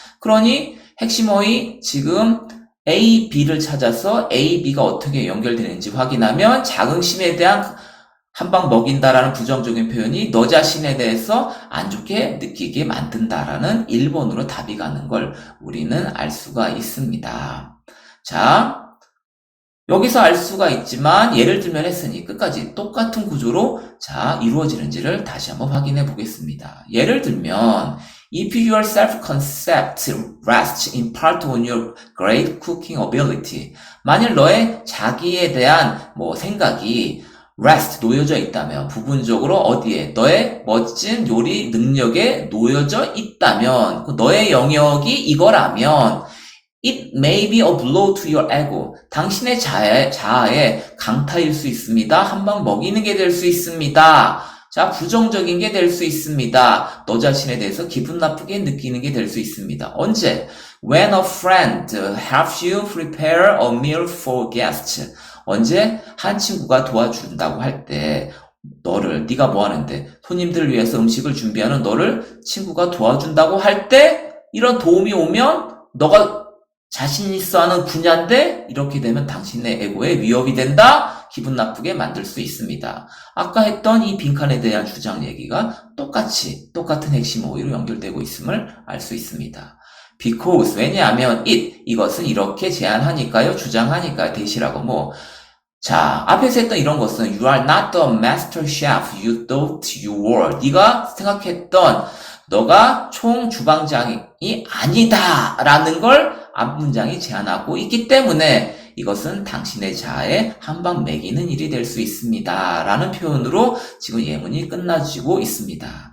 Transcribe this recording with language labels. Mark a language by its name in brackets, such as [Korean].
[Korean] 그러니 핵심 어휘 지금 A, B를 찾아서 A, B가 어떻게 연결되는지 확인하면 자긍심에 대한 한 방 먹인다라는 부정적인 표현이 너 자신에 대해서 안 좋게 느끼게 만든다라는 1번으로 답이 가는 걸 우리는 알 수가 있습니다. 자, 여기서 알 수가 있지만 예를 들면 했으니 끝까지 똑같은 구조로 자 이루어지는지를 다시 한번 확인해 보겠습니다. [English] 예를 들면 If your self-concept rests in part on your great cooking ability [Korean] 만일 너의 자기에 대한 생각이 rest, 놓여져 있다면 부분적으로 어디에? 너의 멋진 요리 능력에 놓여져 있다면 너의 영역이 이거라면 [English] It may be a blow to your ego. [Korean] 당신의 자아에 강타일 수 있습니다. 한 방 먹이는 게 될 수 있습니다. 자, 부정적인 게 될 수 있습니다. 너 자신에 대해서 기분 나쁘게 느끼는 게 될 수 있습니다. 언제? [English] When a friend helps you prepare a meal for guests. [Korean] 언제 한 친구가 도와준다고 할 때 네가 뭐 하는데 손님들을 위해서 음식을 준비하는 너를 친구가 도와준다고 할 때 이런 도움이 오면 너가 자신 있어 하는 분야인데 이렇게 되면 당신의 에고에 위협이 된다. 기분 나쁘게 만들 수 있습니다. 아까 했던 이 빈칸에 대한 주장 얘기가 똑같은 핵심 어휘로 연결되고 있음을 알 수 있습니다. Because 왜냐하면 이것은 이렇게 제안하니까요. 주장하니까요. 대시라고 자, 앞에서 했던 이런 것은 [English] You are not the master chef you thought you were. [Korean] 네가 생각했던 너가 총 주방장이 아니다 라는 걸 앞문장이 제안하고 있기 때문에 이것은 당신의 자아에 한 방 먹이는 일이 될 수 있습니다 라는 표현으로 지금 예문이 끝나지고 있습니다.